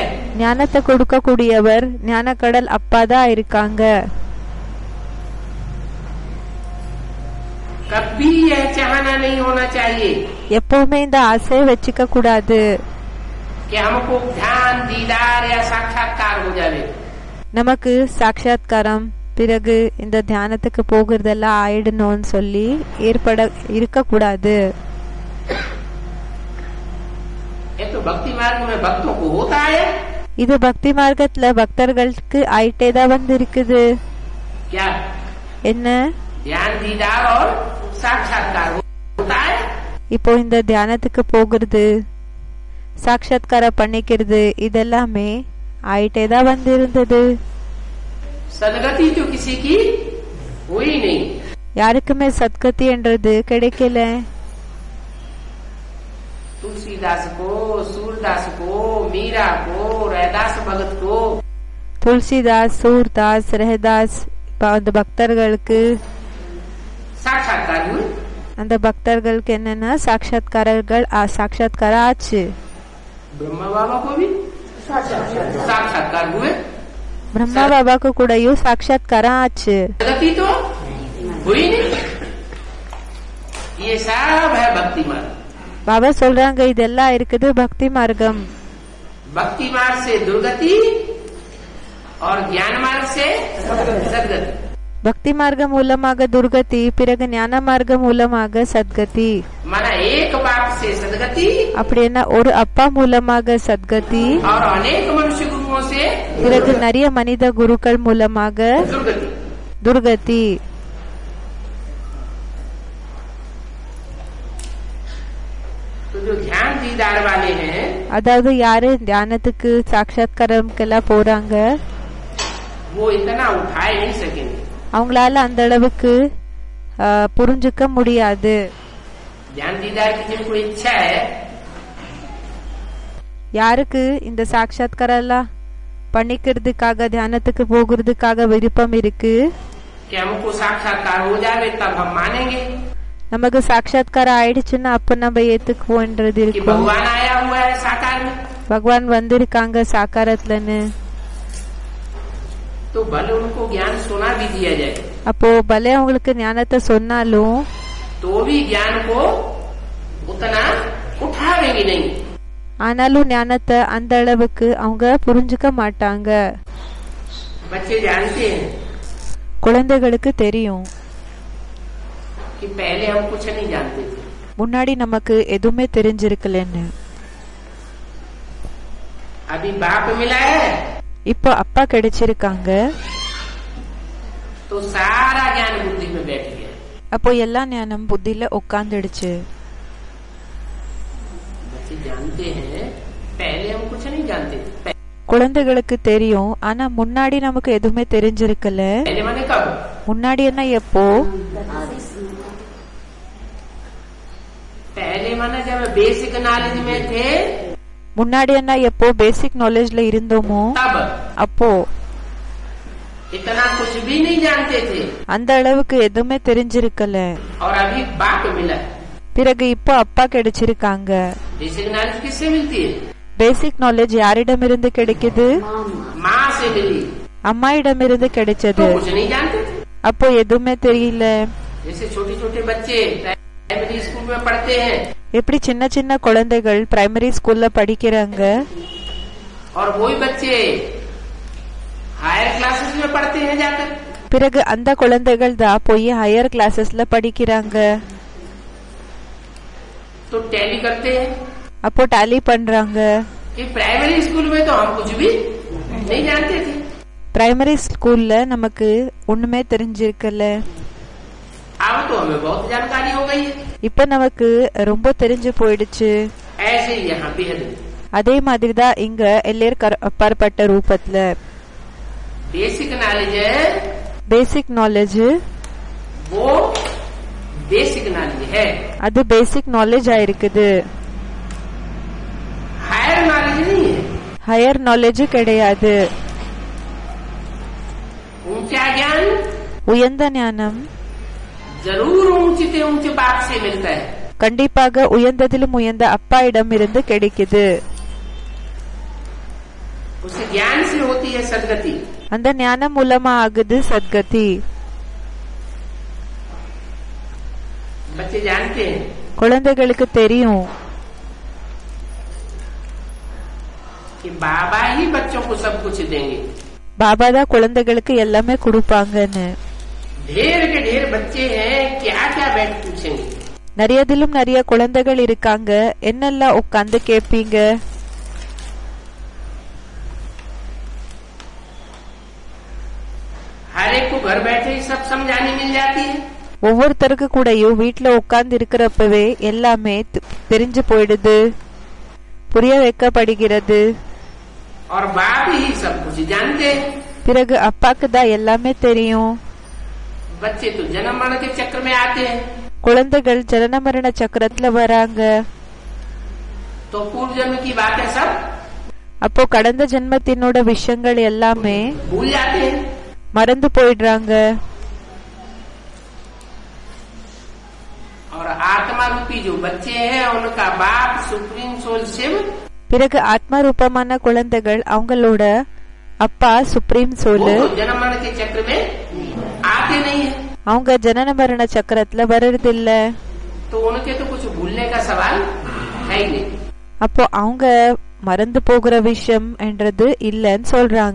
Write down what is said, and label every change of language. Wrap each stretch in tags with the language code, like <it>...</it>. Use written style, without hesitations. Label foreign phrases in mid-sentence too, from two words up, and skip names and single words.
<ta>ஞானத்தை கொடுக்க கூடியவர் ஞான கடல் அப்பாதான் இருக்காங்க.</ta> <hi>कभी यह चाहना नहीं होना चाहिए</hi> <ta>எப்பவுமே இந்த ஆசையை வச்சுக்க கூடாது</ta> <hi>कि हमको ध्यान दीदार या साक्षात्कार हो जावे।</hi> <ta>நமக்கு சாட்சாத்காரம் பிறகு இந்த தியானத்துக்கு போகிறதெல்லாம் ஆயிடணும்னு சொல்லி ஏற்பட இருக்க கூடாது.</ta> <hi>ये तो भक्ति मार्ग में भक्तों को होता है।</hi> <ta>இது பக்தி மார்க்கத்துல பக்தர்களுக்கு ஆயிட்டே தான் வந்து இருக்குது.</ta> <hi>क्या</hi> <ta>என்ன</ta> <hi>ध्यान दीदार और साक्षात्कार होता है।</hi> <ta>இப்போ இந்த தியானத்துக்கு போகிறது சாட்சாத்காரம் பண்ணிக்கிறது இதெல்லாமே ஆயிட்டே தான் வந்து இருந்தது.</ta> <hi>सदगति तो किसी की हुई नहीं।</hi> <ta>யாருக்குமே சத்கதி என்றது கிடைக்கல.</ta> <hi>तुलसीदास को, सूरदास को, मीरा को, रैदास भगत को,</hi> <ta>துளசிதாஸ் சூர்தாஸ் ரஹதாஸ் அந்த பக்தர்களுக்கு</ta> <hi>साक्षात्कार हुए।</hi> <ta>அந்த பக்தர்களுக்கு என்னன்னா சாட்சாத்காரம் ஆச்சு.</ta> <hi>ब्रह्मा बाबा को भी साक्षात्कार हुए।</hi> <ta>பிரம்மா பாபாக்கு கூடயும் சாட்சாத்காரம் ஆச்சு.</ta> <hi>गति तो हुई नहीं। ये सब है भक्ति मार्ग।</hi> <ta>பாபா சொல்றாங்க இதெல்லாம் இருக்குது பக்தி மார்க்கம்.</ta> <hi>भक्ति मार्ग से दुर्गति और ज्ञान मार्ग से सदगति।</hi> <ta>பக்தி மார்க்கம் மூலமாக துர்கதி பிறகு ஞான மார்க்கம் மூலமாக சத்கதி.</ta> <hi>माना एक बाप से सदगति</hi> <ta>அப்படின்னா ஒரு அப்பா மூலமாக சத்கதி</ta> <hi>और अनेक मनुष्य गुरुओं से</hi> <ta>பிறகு நிறைய மனித குருக்கள் மூலமாக</ta> <hi>दुर्गति।</hi> <ta>துர்கதி.</ta> <hi>तो जो ध्यान दीदार वाले हैं</hi> <ta>அதாவது யாரு தியானத்துக்கு சாட்சாத்காரம்க்கெல்லாம் போறாங்க</ta> <hi>वो इतना उठाए नहीं सकेंगे।</hi> <ta>அவங்களால அந்த அளவுக்கு புரிஞ்சுக்க முடியாது.</ta> <hi>ध्यान दीदार की जिनको इच्छा है</hi> <ta>யாருக்கு இந்த சாட்சாத்காரம் எல்லாம் பண்ணிக்கிறதுக்காக தியானத்துக்கு போகிறதுக்காக விருப்பம் இருக்கு</ta> <hi>कि हमको साक्षात्कार हो जावे तब हम मानेंगे</hi> <ta>நமக்கு சாட்சாத்காரம் ஆயிடுச்சுன்னா அப்ப நம்ம ஏத்துக்குவோன்றது</ta> <hi>कि</hi> <ta>இருக்கும்.</ta> <hi>भगवान आया हुआ है साकार में।</hi> <ta>பகவான் வந்திருக்காங்க சாக்காரத்துலன்னு.</ta> <hi>तो भले उनको ज्ञान सुना भी दिया जाए</hi> <ta>அப்போ பலே அவங்களுக்கு ஞானத்தை சொன்னாலும்</ta> <hi>तो भी ज्ञान को उतना उठावेंगे नहीं।</hi> <ta>ஆனாலும் ஞானத்தை அந்த அளவுக்கு அவங்க புரிஞ்சுக்க மாட்டாங்க.</ta> <hi>बच्चे जानते हैं</hi> <ta>குழந்தைகளுக்கு தெரியும்</ta> <hi>कि पहले हम कुछ नहीं जानते थे।</hi> <ta>முன்னாடி நமக்கு எதுவுமே தெரிஞ்சிருக்கலன்னு.</ta> <hi>अभी बाप मिला है</hi> <ta>இப்போ அப்பா கிடைச்சிருக்காங்க.</ta> <hi>तो सारा ज्ञान बुद्धि में बैठ गया।</hi> <ta>அப்போ எல்லா ஞானம் புத்தியில உட்காந்துடுச்சு.</ta> <hi>बच्चे जानते हैं पहले हम कुछ नहीं जानते थे।</hi> <ta>குழந்தைகளுக்கு தெரியும் ஆனா முன்னாடி நமக்கு எதுவுமே தெரிஞ்சிருக்கல.</ta> <hi>पहले माने कब?</hi> <ta>முன்னாடி என்ன எப்போ?</ta> <hi>पहले माने जब</hi> <en>basic knowledge</en> <hi>में थे</hi> <ta>முன்னாடி என்ன எப்போ</ta> <en>basic knowledge</en> <ta>இருந்தோமோ</ta> <hi>तब</hi> <ta>அப்போ.</ta> <hi>इतना कुछ भी नहीं जानते थे</hi> <ta>அந்த அளவுக்கு எதுவுமே தெரிஞ்சிருக்கல.</ta> <hi>और अभी बाप मिला।</hi> <ta>பிறகு இப்போ அப்பா கிடைச்சிருக்காங்க.</ta> <en>basic knowledge</en> <hi>किससे मिलती है?</hi> <en>basic knowledge</en> <ta>யாரிடமிருந்து கிடைக்குது?</ta> <hi>माँ से मिली।</hi> <ta>அம்மாயிடமிருந்து கிடைச்சது.</ta> <hi>तो कुछ नहीं जानते थे।</hi> <ta>அப்போ எதுவுமே தெரியல.</ta> <hi>जैसे छोटे छोटे बच्चे</hi> <en>primary school</en> <hi>में पढ़ते हैं</hi> <ta>எப்படி சின்ன சின்ன குழந்தைகள்</ta> <en>primary school</en> <ta>படிக்கிறாங்க</ta> <hi>और वही बच्चे</hi> <en>higher classes</en> <hi>में पढ़ते हैं जाकर।</hi> <ta>பிறகு அந்த குழந்தைகள் தான் போய்</ta> <en>higher classes</en> <ta>படிக்கிறாங்க.</ta> <hi>तो टैली करते हैं</hi> <ta>அப்போ டாலி பண்றாங்க.</ta> <hi>कि</hi> <en>primary school</en> <hi>में तो हम कुछ भी नहीं जानते थे।</hi> <en>primary school</en> <ta>நமக்கு ஒண்ணுமே தெரிஞ்சிருக்கல.</ta> <hi>अब तो हमें बहुत जानकारी हो गई है।</hi> <ta>இப்ப நமக்கு ரொம்ப தெரிஞ்சு போயிடுச்சு.</ta> <hi>ऐसे ही यहाँ बेहद</hi> <ta>அதே மாதிரிதான் இங்க எல்லையர் அப்பாற்பட்ட ரூபத்துல</ta> <en>basic knowledge है basic knowledge</en> <hi>वो</hi> <en>basic knowledge</en> <hi>है।</hi> <ta>அது</ta> <en>basic knowledge</en> <ta>ஆயிருக்குது.</ta> <en>higher knowledge</en> <ta>கிடையாது.</ta> <hi>ऊंचा ज्ञान</hi> <ta>உயர்ந்த ஞானம்</ta> <hi>जरूर ऊंचे से ऊंचे बाप से मिलता है.</hi> <ta>கண்டிப்பாக உயர்ந்ததிலும் உயர்ந்த அப்பா இடம் இருந்து கிடைக்குது.</ta> <hi>उस ज्ञान से होती है सदगति.</hi> <ta>அந்த ஞானம் மூலமா ஆகுது சத்கதி.</ta> <hi>बच्चे जानते हैं</hi> <ta>குழந்தைகளுக்கு தெரியும்</ta> <hi>कि बाबा ही बच्चों को सब कुछ देंगे.</hi> <ta>பாபா தான் குழந்தைகளுக்கு எல்லாமே கொடுப்பாங்கன்னு.</ta> <hi>ढेर के ढेर बच्चे हैं, क्या क्या बैठ पूछेंगे.</hi> <ta>நிறையதிலும் நிறைய குழந்தைகள் இருக்காங்க, என்னெல்லாம் உட்கார்ந்து கேட்பீங்க.</ta> <hi>हर एक को घर बैठे ही सब समझाने मिल जाती है.</hi> <ta>ஒவ்வொருத்தருக்கு கூடயும் வீட்டுல உட்கார்ந்து இருக்கிறப்பவே எல்லாமே தெரிஞ்சு போயிடுது, புரிய வைக்கப்படுகிறது.</ta> <hi>और बाप ही सब कुछ जानते हैं.</hi> <ta>பிறகு அப்பாக்கு தான் எல்லாமே தெரியும்.</ta> <hi>बच्चे तो जन्म मरण के चक्र में आते हैं.</hi> <ta>குழந்தைகள் ஜனன மரண சக்கரத்துல வராங்க.</ta> <hi>तो पूर्व जन्म की बातें सब</hi> <ta>அப்போ கடந்த ஜென்மத்தினோட விஷயங்கள் எல்லாமே</ta> <hi>भूल जाते हैं.</hi> <ta>மறந்து போயிடுறாங்க.</ta> <hi>और आत्मा रूपी जो बच्चे हैं उनका बाप</hi> <en>supreme soul</en> <hi>शिव.</hi> <ta>பிறகு ஆத்மா ரூபமான குழந்தைகள் அவங்களோட அப்பா</ta> <en>supreme soul.</en> <hi>जन्म मरण के चक्र में आते नहीं है.</hi> <ta>அவங்க ஜனன மரண சக்கரத்துல வர்றதில்ல.</ta> <hi>तो उनके तो कुछ भूलने का सवाल है ही नहीं.</hi> <ta>அப்போ அவங்க மறந்து போகிற விஷயம் என்றது இல்லன்னு சொல்றாங்க.</ta>